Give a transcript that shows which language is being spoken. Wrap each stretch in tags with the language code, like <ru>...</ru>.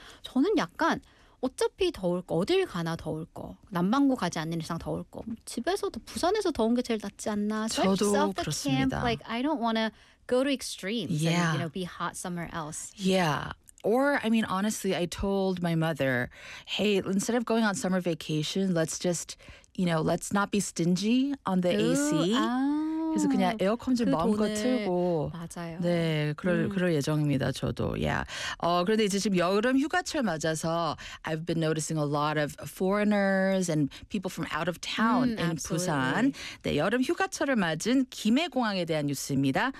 <ko>저는 약간 어차피 더울 거, 어딜 가나 더울 거. 남방구 가지 않는 이상 더울 거. 집에서도 부산에서 더운 게 제일 낫지 않나. 저도 그렇습니다.</ko> <en>Camp. Like, I don't want to go to extremes and, you know, be hot somewhere else. Yeah. Or, I mean, honestly, I told my mother, hey, instead of going on summer vacation, let's just, you know, let's not be stingy on the AC.</en> <ko>그래서 그냥 에어컨 좀 마음껏 틀고 맞아요. 네, 그럴 예정입니다. 저도.</ko> <en>Yeah.</en> <ko>그런데 이제 지금 여름 휴가철 맞아서</ko> <en>I've been noticing a lot of foreigners and people from out of town in absolutely. Busan.</en> <ko>네, 여름 휴가철을 맞은 김해공항에 대한 뉴스입니다.</ko>